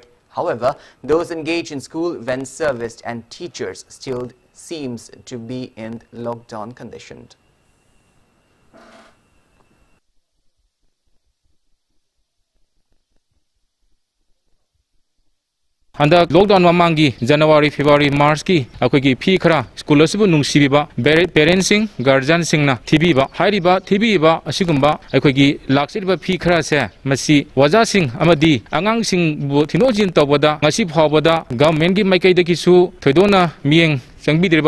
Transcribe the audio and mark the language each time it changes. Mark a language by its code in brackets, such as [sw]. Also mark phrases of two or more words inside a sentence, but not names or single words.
[en] However, those engaged in school, van service and teachers still seems to be in lockdown condition. Under lockdown [mni] mamangi January, February, March ki akogi phi khara school asibu nungsibiba parents sing guardian sing na thibiba hairiba thibiba asigumba akogi laksiriba phi khara se masi waja sing amadi angang sing bu thinojin tawada ngasi phawada government gi maikai da kisu thoidona mieng changbi dirba